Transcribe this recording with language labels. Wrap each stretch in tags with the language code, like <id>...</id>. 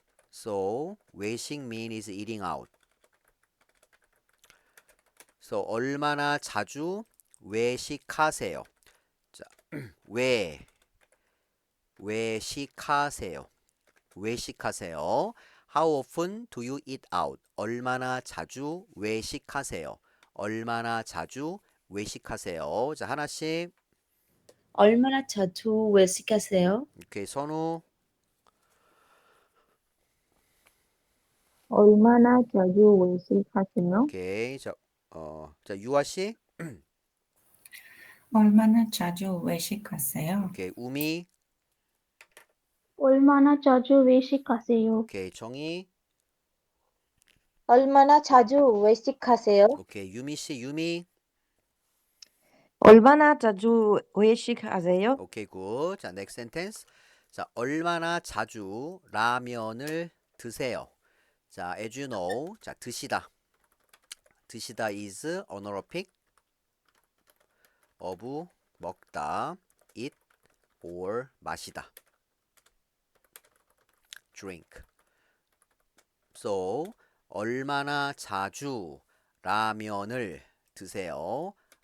<en>So, 외식 mean is eating out.</en> <ko>So, 얼마나 자주 외식하세요. 자, 외식하세요. 외식하세요.</ko> <en>How often do you eat out?</en> <ko>얼마나 자주 외식하세요. 얼마나 자주 외식하세요. 자, 하나씩. 얼마나 자주 외식하세요?</ko> <en>오케이, 선우.</en> <ko>얼마나 자주 외식하세요? 오케이. 자, 유아 씨. 얼마나 자주 외식하세요?</ko> <en>오케이, 우미.</en> <ko>얼마나 자주 외식하세요?</ko> <en>오케이, 정희.</en> <ko>얼마나 자주 외식하세요?</ko> <en>오케이, 유미 씨, 유미.</en> <ko>얼마나 자주 외식하세요?</ko> <en>오케이, 굿. 자, next sentence.</en> <ko>자, 얼마나 자주 라면을 드세요?</ko> <en>자, as you know. 자, 드시다. 드시다 is honorific of 먹다, eat or 마시다. drink.</en> <ko>So, 얼마나 자주 라면을 드세요?</ko>